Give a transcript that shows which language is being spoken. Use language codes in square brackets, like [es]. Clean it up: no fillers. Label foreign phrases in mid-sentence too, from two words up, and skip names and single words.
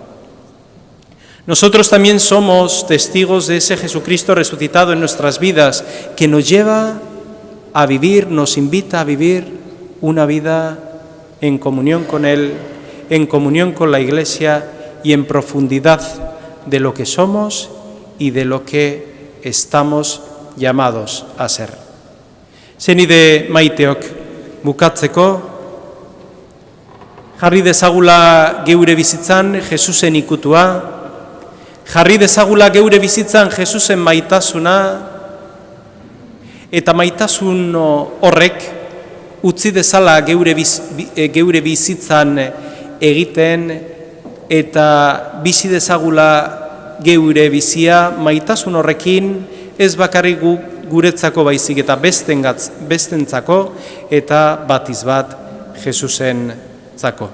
[es] Nosotros también somos testigos de ese Jesucristo resucitado en nuestras vidas, que nos lleva a vivir, nos invita a vivir una vida en comunión con Él, en comunión con la Iglesia y en profundidad de lo que somos y de lo que estamos llamados a ser. [eu] Senide maiteok bukatzeko, jarri dezagula geure bizitzan Jesusen ikutua, jarri dezagula geure bizitzan Jesusen maitasuna, eta maitasun horrek utzi dezala geure bizitzan egiten, eta bizi dezagula geure bizia maitasun horrekin, ez bakarrik guretzako baizik eta bestentzako, eta batiz bat Jesusentzako.